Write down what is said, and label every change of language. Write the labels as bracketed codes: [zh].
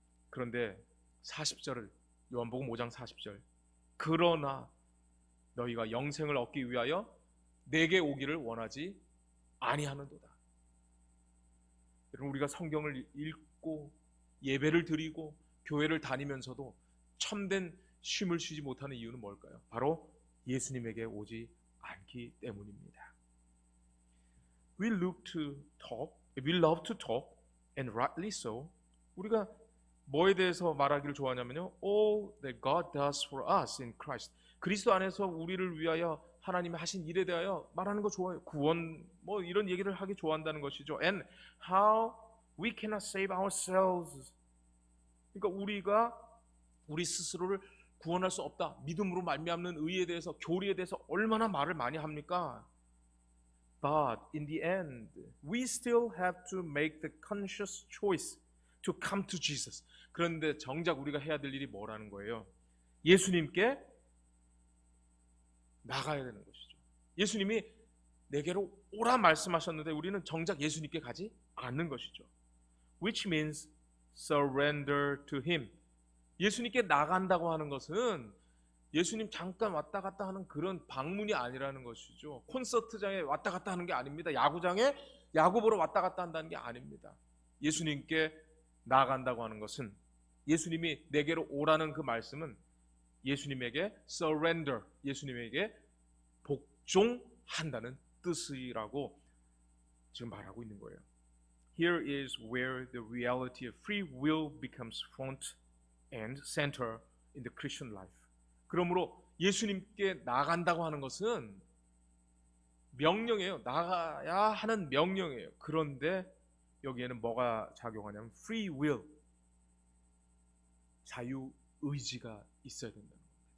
[ko] 그런데 40절을, 요한복음 5장 40절, 그러나 너희가 영생을 얻기 위하여 내게 오기를 원하지 아니하는도다. 여러분, 우리가 성경을 읽고 예배를 드리고 교회를 다니면서도 참된 쉼을 쉬지 못하는 이유는 뭘까요? 바로 예수님에게 오지 않기 때문입니다. [en] We love to talk, and rightly so. [ko] 우리가 뭐에 대해서 말하기를 좋아하냐면요, [en] all that God does for us in Christ. [ko] 그리스도 안에서 우리를 위하여 하나님이 하신 일에 대하여 말하는 거 좋아해요. 구원, 뭐 이런 얘기를 하기 좋아한다는 것이죠. [en] And how we cannot save ourselves. [ko] 그러니까 우리가 우리 스스로를 구원할 수 없다. 믿음으로 말미암는 의에 대해서, 교리에 대해서 얼마나 말을 많이 합니까? [en] But in the end, we still have to make the conscious choice to come to Jesus. [ko] 그런데 정작 우리가 해야 될 일이 뭐라는 거예요? 예수님께 나가야 되는 것이죠. 예수님이 내게로 오라 말씀하셨는데 우리는 정작 예수님께 가지 않는 것이죠. [en] Which means surrender to Him. [ko] 예수님께 나간다고 하는 것은 예수님 잠깐 왔다 갔다 하는 그런 방문이 아니라는 것이죠. 콘서트장에 왔다 갔다 하는 게 아닙니다. 야구장에 야구 보러 왔다 갔다 한다는 게 아닙니다. 예수님께 나아간다고 하는 것은, 예수님이 내게로 오라는 그 말씀은 예수님에게 surrender, 예수님에게 복종한다는 뜻이라고 지금 말하고 있는 거예요. [en] Here is where the reality of free will becomes front and center in the Christian life. [ko] 그러므로 예수님께 나간다고 하는 것은 명령이에요. 나가야 하는 명령이에요. 그런데 여기에는 뭐가 작용하냐면 free will, 자유의지가 있어야 된다는 겁니다.